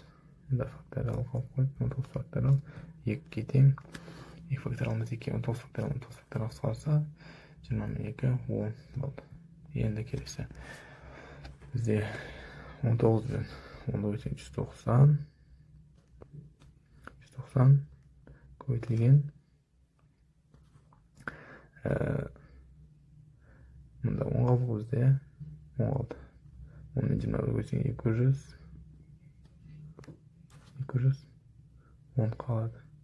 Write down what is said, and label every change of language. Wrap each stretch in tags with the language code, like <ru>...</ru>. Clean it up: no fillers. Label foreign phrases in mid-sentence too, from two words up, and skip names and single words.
<kk>Мұнда факториал қалып қойып, 19 факториал 2-ге тең. 2 факториалымыз 2, 19 факториал қысқарса 20 мен 2, 10 болды. Енді келесі. Бізде 19 бен 10 көбейтілген 190.</kk> <uz>90 ko'paytirilgan bunda 10 qaldi bizda 10 qaldi. 10 ni 20 bo'lsa 200 10 qoladi.</uz>